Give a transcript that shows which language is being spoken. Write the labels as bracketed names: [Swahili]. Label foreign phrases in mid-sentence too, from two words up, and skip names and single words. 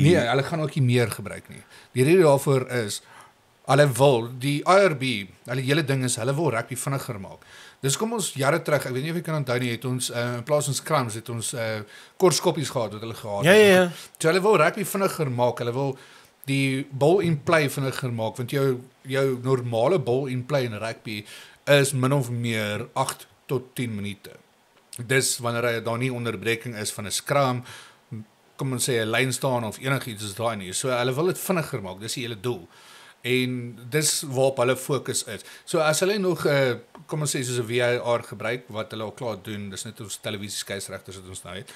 [Afrikaans] Nee, hulle gaan ook nie meer gebruik nie. Die rede daarvoor is, hulle wil, die IRB, hulle hele ding is, hulle wil rugby vinniger maak. Dis kom ons jare terug, ek weet nie of jy kan onthou nie, het ons in plaas van scrums het ons kort skoppies gehad wat hulle gehad het. Ja. So hulle wil rugby vinniger maak, hulle wil die [English] ball in play [Afrikaans] vinniger maak, want jou normale [English] ball in play [Afrikaans] in rugby is min of meer 8 tot 10 minute. Dis wanneer daar nie onderbreking is van 'n scrum, kom ons sê 'n lyn staan of enigiets is daai nie. So hulle wil dit vinniger maak, dis die hele doel. En dis waarop hulle fokus is. So as hulle nog kom ons sê soos 'n VAR gebruik wat hulle al klaar doen, dis net ons televisie skeieregters wat ons nou het.